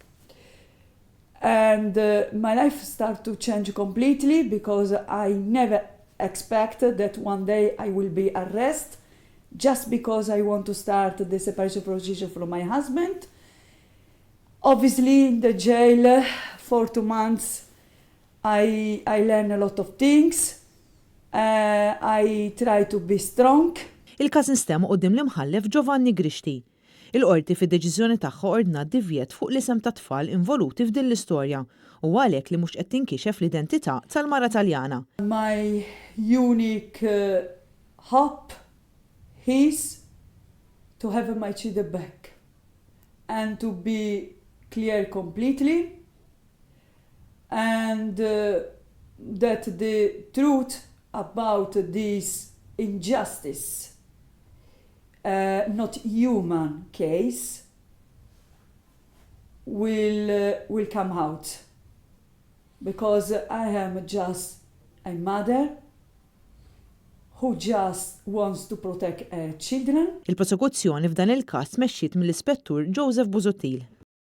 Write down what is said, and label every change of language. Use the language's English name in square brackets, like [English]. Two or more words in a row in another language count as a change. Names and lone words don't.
[English] And my life started to change completely because I never expected that one day I will be arrested just because I want to start the separation procedure from my husband. Obviously, in the jail for 2 months, I learned a lot of things. I try to be strong. [Maltese] Il-każ instem quddiem l-imħallef Giovanni Grixti. Il-qorti fid-deċiżjoni tagħha ordnat divjet fuq l-isem ta' tfal involuti f'din l-istorja u għalhekk li mhux qed tinkixef l-identità tal-mara Taljana. [English] My unique hope is to have my children back and to be clear completely, and that the truth about this injustice, not human case, will come out, because I am just a mother who just wants to protect her children. [Maltese] Il-prosekuzzjoni f'dan il-każ mexxiet mill-Ispettur Joseph Busuttil.